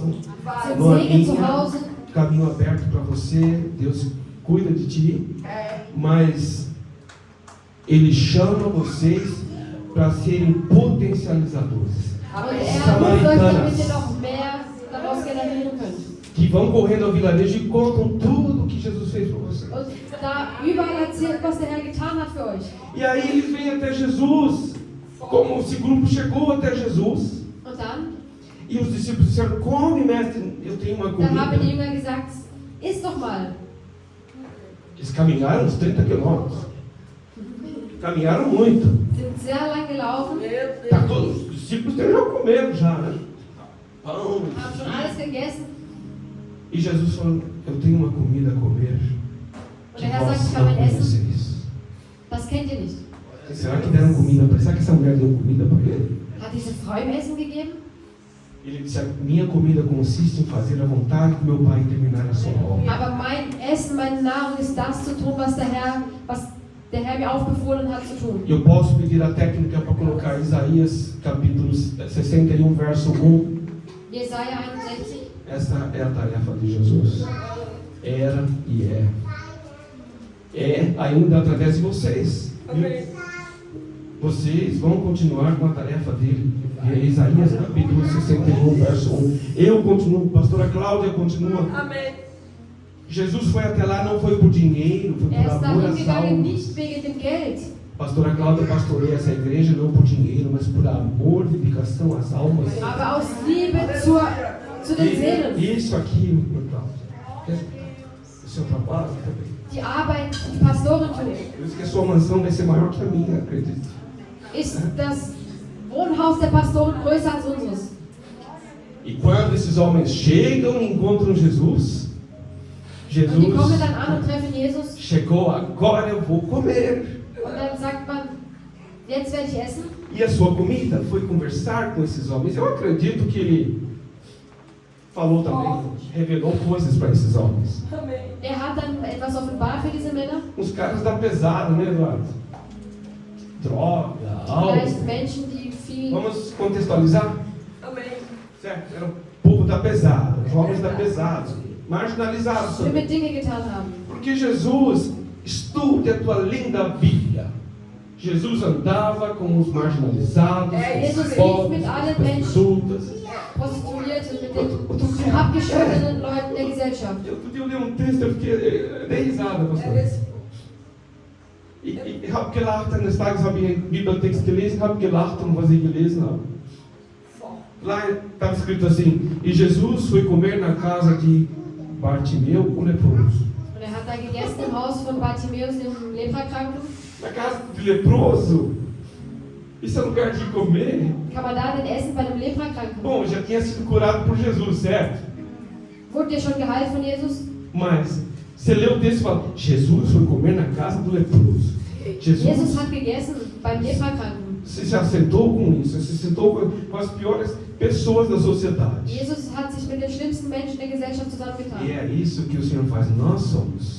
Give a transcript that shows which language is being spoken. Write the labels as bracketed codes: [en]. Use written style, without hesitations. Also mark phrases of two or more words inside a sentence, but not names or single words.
[de] Sind Segen zu Hause. [pt] Caminho aberto para você, Deus cuida de ti, mas Ele chama vocês para serem potencializadores. [de] Und ruft euch, damit ihr noch mehr daraus generieren könnt. [pt] Que vão correndo ao vilarejo e contam tudo que Jesus fez por vocês. [de] Und da überall erzählt, was der Herr getan hat für euch. [pt] E aí eles vêm até Jesus, como esse grupo chegou até Jesus. [de] Und dann, [pt] E os discípulos disseram, come mestre, eu tenho uma [de] dann haben die [pt] comida. [de] Jünger gesagt, iss doch mal. [pt] Eles caminharam uns 30 quilômetros. Caminharam muito. [de] Sind sehr lang gelaufen, [pt] Tá todos, os discípulos já comeram já, né? Pão, [de] haben schon alles gegessen. [pt] E Jesus falou, eu tenho uma comida a comer [de] Und [pt] que [de] der Herr [pt] vós [de] sagt, ich [pt] não [de] habe ein Essen, [pt] conheceis. [de] das kennt ihr nicht. [pt] Será que deram comida para ele? Será que essa mulher deu comida para ele? [de] Hat diese Frau ihm Essen gegeben? [pt] Ele disse, minha comida consiste em fazer a vontade do meu Pai e terminar a sua obra. [de] Aber mein Essen, meine Nahrung ist das zu tun, was der Herr mir aufbefohlen hat zu tun. [pt] Eu posso pedir a técnica para colocar Isaías capítulo 61, verso 1. [de] Jesaja 61. [pt] Essa é a tarefa de Jesus. Era e é. É ainda através de vocês. Viu? Vocês vão continuar com a tarefa dele. É Isaías capítulo 61, verso 1. Eu continuo, pastora Cláudia continua. Amém. Jesus foi até lá, não foi por dinheiro, foi por [de] Ist [pt] amor [de] dahin [pt] às [de] gegangen, [pt] almas. [de] nicht wegen dem Geld. [pt] Pastora Cláudia pastoreia essa igreja não por dinheiro, mas por amor, dedicação às almas. [de] Aber aus Liebe zu den Seelen. [pt] Isso aqui, meu Cláudio. O seu trabalho também. [de] Die Arbeit, die Pastoren tun, [pt] Por isso que a sua mansão vai ser maior que a minha, acredito. [de] ist das Wohnhaus der Pastoren größer als unseres. [pt] E quando esses homens chegam e encontram Jesus, [de] Und die kommen Jesus dann an und treffen Jesus. [pt] chegou, agora eu vou comer. [de] Und dann sagt man, jetzt werde ich essen. [pt] E a sua comida foi conversar com esses homens. Eu acredito que ele falou também, revelou coisas para esses homens. Amém. [de] Er hat dann etwas offenbart für diese Männer. [pt] Uns caras da pesada, né, Eduardo? Droga, [de] Vielleicht [pt] álcool. [de] Menschen, die viel. [pt] Vamos contextualizar? Amém. Certo? Era o povo da pesada, os homens da pesada, marginalizados [de] schlimme [pt] também. [de] Dinge getan haben. [pt] Porque Jesus, estude a tua linda Bíblia. Jesus andava com os marginalizados, Jesus com os [de] lief [pt] pobres, [de] mit allen [pt] com as [de] Menschen. [pt] prostitutas. [de] Prostituierte, mit den abgeschnittenen Leuten der Gesellschaft. [pt] Outro dia eu li um texto, eu dei risada, pastor. [de] Ich habe gelacht, eines Tages habe ich einen Bibeltext gelesen, habe gelacht, was ich gelesen habe. [pt] Lá estava escrito assim, e Jesus foi comer na casa de Bartimeu, o leproso. [de] Und er hat da gegessen im Haus von Bartimäus, dem Leprakranken. [pt] Na casa de leproso? Isso é lugar de comer? [de] Kann man da denn essen bei dem Leprakranken? [pt] Bom, já tinha sido curado por Jesus, certo? [de] Wurde der schon geheilt von Jesus? [pt] Mas, você lê o texto e fala, Jesus foi comer na casa do leproso. [de] Jesus hat gegessen beim Leprakranken. [pt] Você se assentou com isso, você se sentou com as piores pessoas da sociedade. [de] Jesus hat sich mit den schlimmsten Menschen der Gesellschaft zusammengetan. [pt] E é isso que o Senhor faz. Nós somos